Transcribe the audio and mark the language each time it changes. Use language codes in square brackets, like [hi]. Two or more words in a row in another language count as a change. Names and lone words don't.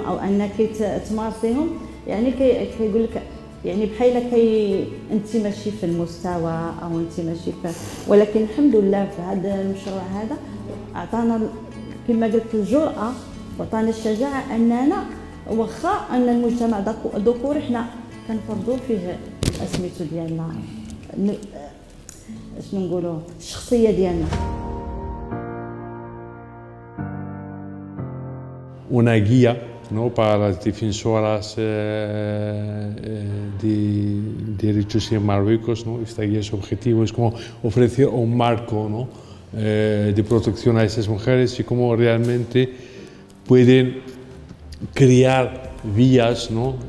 [ar] أو أنك تمارسيهم، يعني كيقول لك يعني بحال انت ماشي في المستوى او انت ماشي ولكن الحمد لله في هذا المشروع هذا اعطانا كما قلت الجرأة وعطانا الشجاعة اننا واخا ان المجتمع ذكوري حنا كنفرضوا فيه سميتو ديالنا شنو نقولوا الشخصية ديالنا. [es] Una guía, ¿no? Para las defensoras de derechos en Marruecos, ¿no? Esta guía, su objetivo es como ofrecer un marco, ¿no? De protección a esas mujeres y cómo realmente pueden crear vías, ¿no?